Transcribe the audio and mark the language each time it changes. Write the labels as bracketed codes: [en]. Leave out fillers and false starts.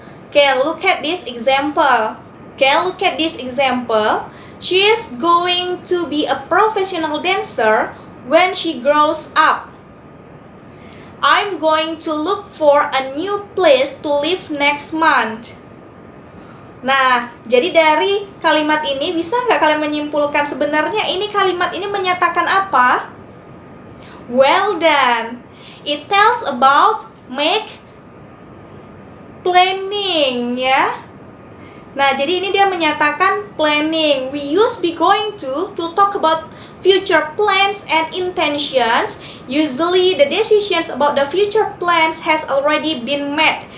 [en] Okay, look at this example. She is going to be a professional dancer when she grows up. I'm going to look for a new place to live next month. [id] Nah, jadi dari kalimat ini bisa nggak kalian menyimpulkan sebenarnya ini kalimat ini menyatakan apa? [en] Well done. It tells about make planning, ya. [id] Nah, jadi ini dia menyatakan planning. [en] We use be going to talk about future plans and intentions. Usually the decisions about the future plans has already been made.